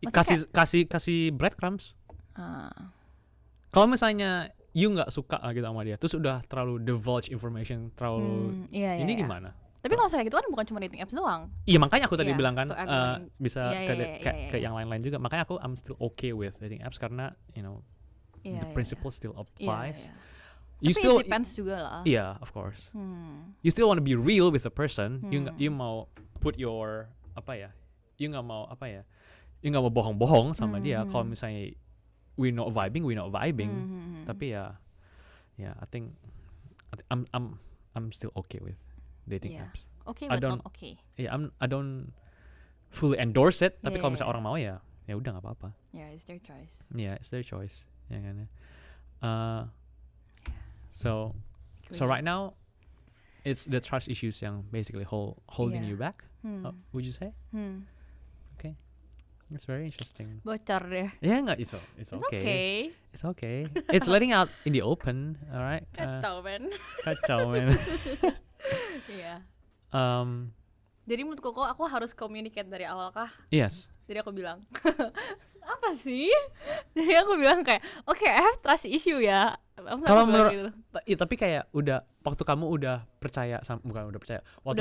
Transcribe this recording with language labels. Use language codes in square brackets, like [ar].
[id] Kasih breadcrumbs. Kalau misalnya you nggak suka gitu sama dia, terus udah terlalu [en] divulge information, [id] terlalu gimana? Tapi kalau saya gitu kan bukan cuma dating apps doang. Iya, makanya aku tadi bilang kan bisa ke yang lain-lain juga. Makanya [en] I'm still okay with dating apps [id] karena [en] the principle still applies. [id] Tapi [en] it depends [id] juga lah. [en] Yeah, of course. You still want to be real with the person. You mau put your you [id] nggak mau bohong-bohong sama dia. Kalau misalnya [en] we not vibing. [id] Tapi [en] I think I'm still okay with dating apps. Okay, but not okay. Yeah, I don't fully endorse it. [id] Tapi kalau misalnya orang mau ya udah nggak apa-apa. [en] Yeah, it's their choice. Yeah, it's their choice. [id] Ya kan ya. [en] So right now it's the trust issues [id] yang [en] basically holding you back. Would you say? Okay, it's very interesting. [id] Bocor deh. [en] Yeah, nggak, it's okay. It's okay. It's letting out in the open, alright. [id] Kacau men. Iya. Um, Jadi menurut Koko aku harus communicate dari awal kah? [en] yes. [id] Jadi aku bilang apa sih? Jadi aku bilang kayak oke, [en] I have trust issue [id] ya. Masa Kalau aku bilang menurut, gitu? tapi kayak waktu kamu udah percaya bukan udah percaya, waktu